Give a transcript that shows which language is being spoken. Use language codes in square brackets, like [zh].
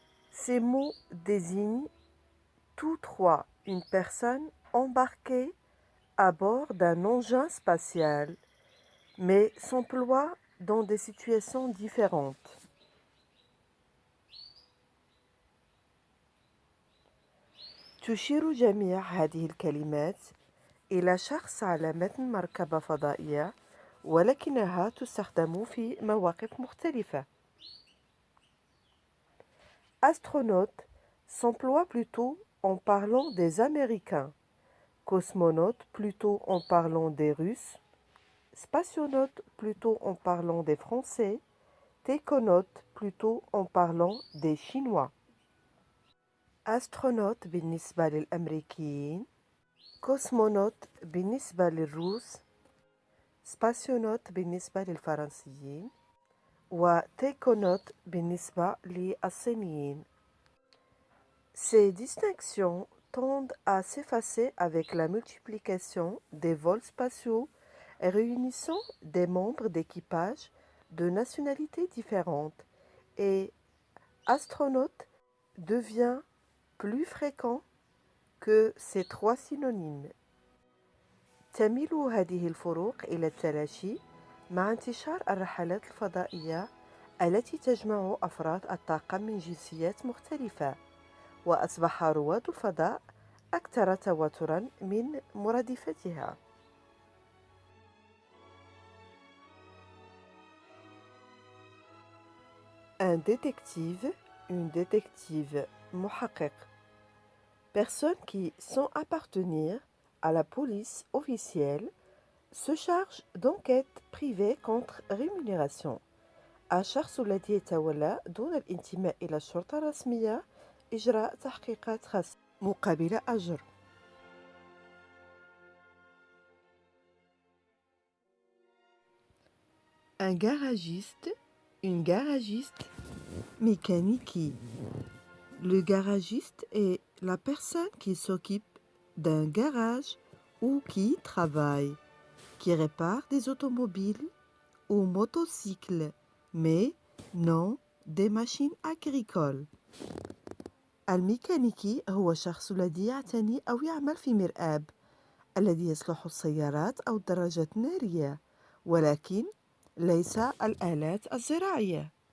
[fr] Ces mots désignent tous trois une personne embarquée à bord d'un engin spatial, mais s'emploient dans des situations différentes. [ar] تشير جميع هذه الكلمات إلى شخص على متن مركبة فضائية، ولكنها تستخدم في مواقف مختلفة. [fr] Astronaute s'emploie plutôt en parlant des Américains, cosmonaute plutôt en parlant des Russes, spationaute plutôt en parlant des Français, taïkonaute plutôt en parlant des Chinois. [ar] Astronaute بالنسبة للأمريكيين، كوسمونوت بالنسبة للروس، سباسيونوت بالنسبة للفرنسيين، وتيكونوت بالنسبة للصينيين. [fr] Ces distinctions tendent à s'effacer avec la multiplication des vols spatiaux réunissant des membres d'équipage de nationalités différentes, et astronaute devient plus fréquent que ces trois synonymes. [ar] تميل هذه الفروق إلى التلاشي مع انتشار الرحلات الفضائية التي تجمع أفراد الطاقم من جنسيات مختلفة، وأصبح رواد الفضاء أكثر تواترًا من مرادفتها. [fr] Un détective, une détective محقق. Personnes qui, sans appartenir à la police officielle, se chargent d'enquêtes privées contre rémunération. [ar] الشخص الذي يتولى دون الانتماء إلى الشرطة الرسمية إجراء تحقيقات خاصة مقابل أجر. [fr] Un garagiste, une garagiste mécanique. Le garagiste est la personne qui s'occupe d'un garage ou qui travaille, qui répare des automobiles ou motocycles, mais non des machines agricoles. [ar] الميكانيكي هو الشخص الذي يعتني أو يعمل في مرآب الذي يصلح السيارات أو الدراجات النارية، ولكن ليس الآلات الزراعية.